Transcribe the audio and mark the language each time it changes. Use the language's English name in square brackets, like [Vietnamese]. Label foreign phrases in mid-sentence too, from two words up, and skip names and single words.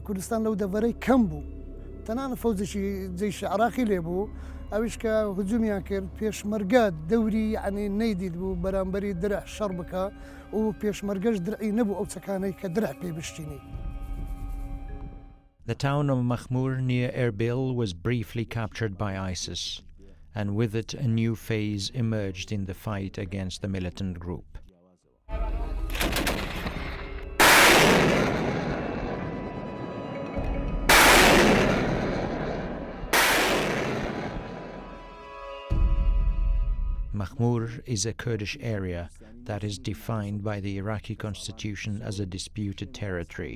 [Central Kurdish] کوردستان لەو دەڤەرەی کەم بوو تەنانە فەوزێکی جەیشی عراقی لێ بوو ئەویش کە هجومیان کرد پێشمەرگە دەوری یعنی نەیدید بوو بەرامبەری درع شەڕ بکە و پێشمەرگەش درعی نەبوو ئەو چەکانەی کە درع پێی بشتینی. [English] The town of Makhmur near Erbil was briefly captured by ISIS, and with it a new phase emerged in the fight against the militant group. Makhmur is a Kurdish area that is defined by the Iraqi constitution as a disputed territory.